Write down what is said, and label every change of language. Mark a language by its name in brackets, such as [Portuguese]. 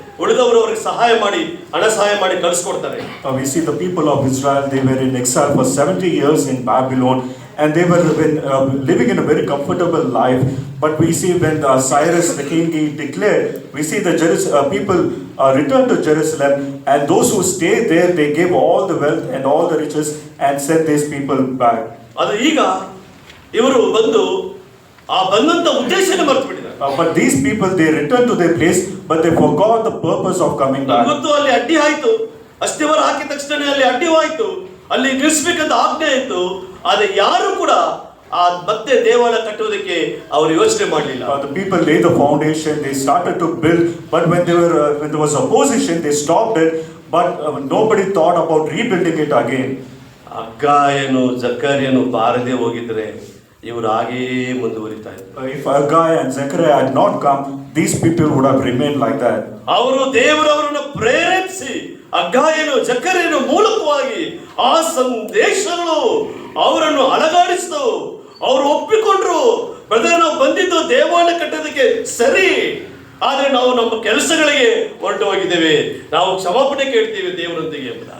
[Kannada] ಉಳಿದವರು ಅವರಿಗೆ ಸಹಾಯ ಮಾಡಿ, ಹಣ ಸಹಾಯ ಮಾಡಿ ಕಳಿಸ್ಕೊಡ್ತಾರೆ. [English] We see the people of Israel, they were in exile for 70 years in Babylon, and they were living in a very comfortable life. But we see when Cyrus the king he declared, we see the people returned to Jerusalem, and those who stayed there, they gave all the wealth and all the riches and sent these people back. [Kannada] ಅದು ಈಗ ಇವರು ಬಂದು ಆ ಬಂದಂತ ಉದ್ದೇಶನೇ ಮರೆತು ಬಿಟ್ಟಿದ್ದಾರೆ. [English] But these people, they returned to their place, but they forgot the purpose of coming back. [Kannada] ಗೊತ್ತು, ಅಲ್ಲಿ ಅಡ್ಡಿ ಆಯ್ತು, ಅಸ್ಥಿವಾರ ಹಾಕಿದ ತಕ್ಷಣ ಅಲ್ಲಿ ಅಡ್ಡಿವಾಯ್ತು, ಅಲ್ಲಿ ನಿಲ್ಲಿಸಬೇಕಂತ ಆಜ್ಞೆ ಆಯ್ತು. ಆದ್ರೆ ಯಾರು ಕೂಡ ಆ ಮತ್ತೆ ದೇವಾಲಯ ಕಟ್ಟುವುದಕ್ಕೆ ಅವರು ಯೋಚನೆ ಮಾಡಲಿಲ್ಲ. [English] The people laid the foundation, they started to build, but when there was opposition, they stopped it. But nobody thought about rebuilding it again. [Kannada] ಹಗ್ಗಾಯನು ಜಕರ್ಯನು ಬಾರದೆ ಹೋಗಿದ್ರೆ ಇವರು ಹಾಗೇ ಮುಂದುವರಿತಾ ಇದ್ರು. [English] If Haggai and Zechariah had not come, these people would have remained like that. [Kannada] ಅವರು ದೇವರವರನ್ನು ಪ್ರೇರೇಪಿಸಿ ಹಗ್ಗಾಯನು ಜಕರ್ಯನು ಮೂಲಕವಾಗಿ ಆ ಸಂದೇಶಗಳು ಅವರನ್ನು ಅಲಗಾಡಿಸಿದವು. ಅವರು ಒಪ್ಪಿಕೊಂಡ್ರು, ಬ್ರದರ್ ನಾವು ಬಂದಿದ್ದು ದೇವಾಲಯ ಕಟ್ಟೋದಕ್ಕೆ ಸರಿ, ಆದ್ರೆ ನಾವು ನಮ್ಮ ಕೆಲಸಗಳಿಗೆ ಹೊರಟು ಹೋಗಿದ್ದೇವೆ, ನಾವು ಕ್ಷಮಾಪಣೆ ಕೇಳ್ತೀವಿ ದೇವರೊಂದಿಗೆ.